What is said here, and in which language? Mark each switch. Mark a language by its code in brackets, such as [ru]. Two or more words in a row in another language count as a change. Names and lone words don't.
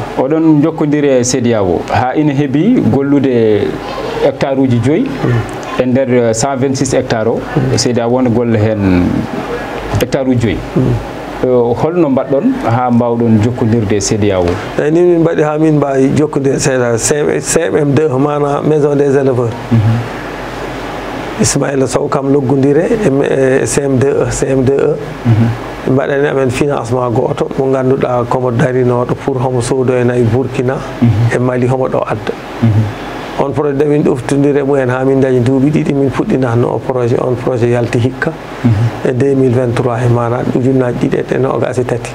[ff] oɗon jokkodiri e CEDEAO ha ina heeɓi gollude hectare uji 5 e nder 126 hectares o CEDEAO wona golla hen hectare uji 5 holno mbaɗɗon ha mbawɗon jokkodirde e CEDEAO? eyyi ni min mbaɗi ha min mbawi jokkodirde CEDEAO CMM2 mana [fr] maison des éleveurs. [ff] Ismaïla Sow kam loggodire e CM2E mbaɗani amen financement goto mo ganduɗa komo darinoɗo pour homo soodoyna e Burkina e Mali homo ɗo adda. on projet min ɗoftodire mumen ha min dañi duuɓi ɗiɗi min puɗɗinatno o projet, on projet yalti hikka e 2023 e mana ujunnaji ɗiɗi e nogas e tati.